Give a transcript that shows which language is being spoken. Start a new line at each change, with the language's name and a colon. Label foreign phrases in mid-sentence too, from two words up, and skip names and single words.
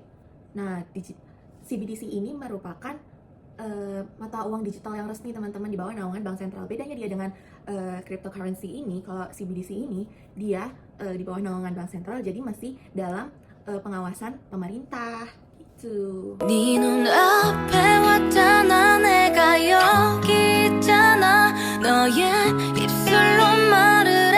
Indonesian: Nah, CBDC ini merupakan mata uang digital yang resmi, teman-teman, di bawah naungan bank sentral. Bedanya dia dengan cryptocurrency ini, kalau CBDC ini dia di bawah naungan bank sentral, jadi masih dalam pengawasan pemerintah. Itu.
Korean: 네 눈앞에 왔잖아 내가 여기 있잖아 너의 입술로 말해